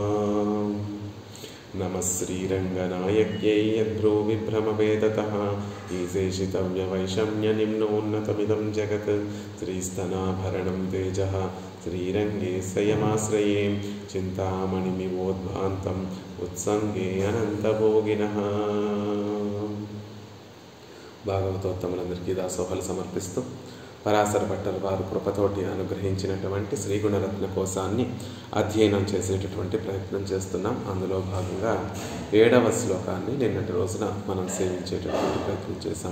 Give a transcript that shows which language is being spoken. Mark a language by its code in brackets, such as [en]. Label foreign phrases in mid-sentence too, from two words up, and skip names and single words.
[sa] नमः श्रीरङ्गनायक्यै यद्भ्रूविभ्रमवेदतः ईशेषितव्यवैषम्यनिम्नोन्नतमिदं जगत् श्रीस्तनाभरणं तेजः श्रीरङ्गे स्वयमाश्रये चिन्तामणिमिवोद्भान्तम् उत्सङ्गे अनन्तभोगिनः। [te] భాగవతోత్తములందరికీ దాసోహాలు సమర్పిస్తూ పరాశర భట్టర్ వారు కృపతోటి అనుగ్రహించినటువంటి శ్రీగుణరత్న కోశాన్ని అధ్యయనం చేసేటటువంటి ప్రయత్నం చేస్తున్నాం. అందులో భాగంగా 7వ శ్లోకాన్ని నిన్నటి రోజున మనం సేవించేటటువంటి ప్రయత్నం చేశాం.